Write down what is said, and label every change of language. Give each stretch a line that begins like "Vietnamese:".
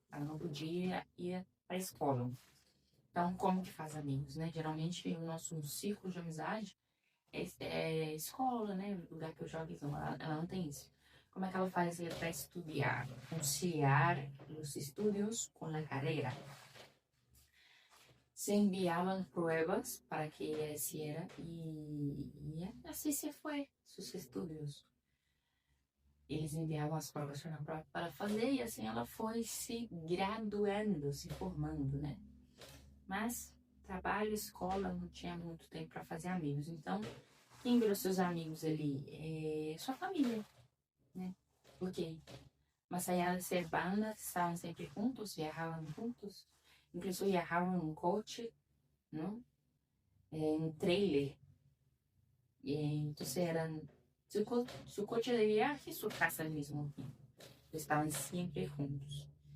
Portuguese: Ela não podia ir para a escola. Então, como que faz amigos, né? Geralmente, o nosso círculo de amizade é escola, né? O lugar que eu jogo, então, ela não tem isso. Como é que ela fazia para estudar? Conciliar os estudos com a carreira.
Spanish: Se enviavam pruebas para que ella hiciera y así se fue sus estudios.
Portuguese: Eles enviavam as provas para fazer e assim ela foi se graduando, se formando, né? Mas trabalho, escola, não tinha muito tempo para fazer amigos. Então, quem virou seus amigos ali? Sua família, né? Porque
Spanish: mas allá de ser bandas,
Portuguese: estavam sempre juntos, viajavam juntos, incluso viajavam em coche, não? Em trailer. Então eram
Spanish: su coche de viaje y su casa al mismo tiempo. Estaban siempre juntos.